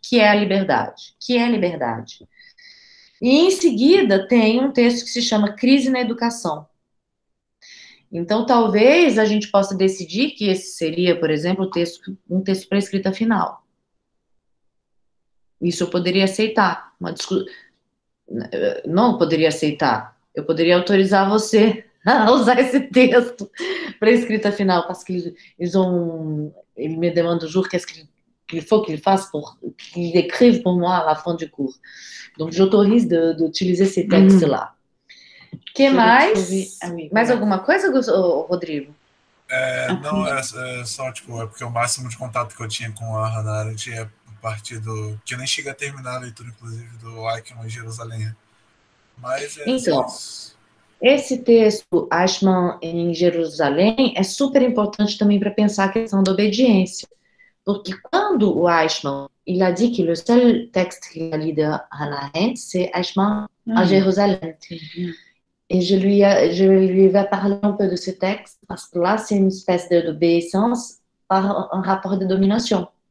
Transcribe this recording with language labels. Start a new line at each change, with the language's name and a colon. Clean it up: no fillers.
Portuguese: Que é a liberdade? Que é a liberdade? E em seguida tem um texto que se chama Crise na Educação. Então, talvez a gente possa decidir que esse seria, por exemplo, um texto para escrita final. Isso eu poderia aceitar. Não poderia aceitar. Eu poderia autorizar você a usar esse texto para escrita final, porque
French: ils me demandent toujours qu'est-ce qu'il faut qu'il fasse qu'il écrive pour moi à la fin du cours. Donc, j'autorise d'utiliser ces textes-là.
Portuguese: Que mais? Mais alguma coisa, Rodrigo? Não, é só, tipo, é porque o máximo de contato que eu tinha com a Hannah Arendt é a partir do... que eu nem cheguei a terminar a leitura, inclusive, do Eichmann em Jerusalém. Mas então, esse texto, Eichmann em Jerusalém, é super importante também para pensar a questão da obediência. Porque quando o
French: Eichmann, il a dit que le seul texte qu'il a lu de Hannah Arendt, c'est Eichmann à Jérusalem. Et je lui vais parler un peu de ce texte, parce que là, c'est une espèce d'obéissance par un rapport de domination.